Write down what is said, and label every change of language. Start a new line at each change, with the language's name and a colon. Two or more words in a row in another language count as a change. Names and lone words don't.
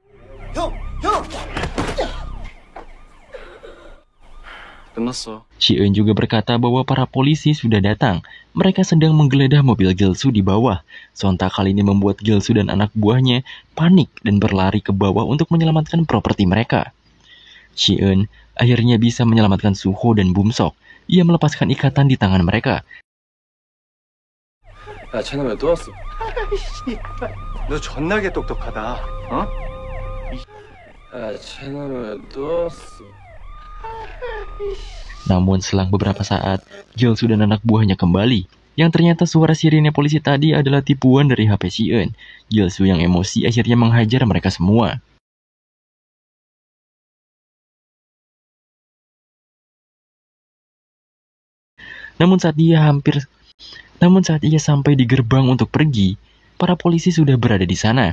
Indonesian: Shi-eun juga berkata bahwa para polisi sudah datang. Mereka sedang menggeledah mobil Gilsu di bawah. Sontak hal ini membuat Gilsu dan anak buahnya panik dan berlari ke bawah untuk menyelamatkan properti mereka. Shi-eun akhirnya bisa menyelamatkan Suho dan Bum-sok. Ia melepaskan ikatan di tangan mereka.
Korean: 쟤는 왜 또 왔어? 너 존나게 똑똑하다. 어? 쟤는 왜 또 왔어?
Indonesian: Namun selang beberapa saat, Gilsu dan anak buahnya kembali. Yang ternyata suara sirine polisi tadi adalah tipuan dari HP Shi-eun. Gilsu yang emosi akhirnya menghajar mereka semua. Namun saat ia sampai di gerbang untuk pergi, para polisi sudah berada di sana.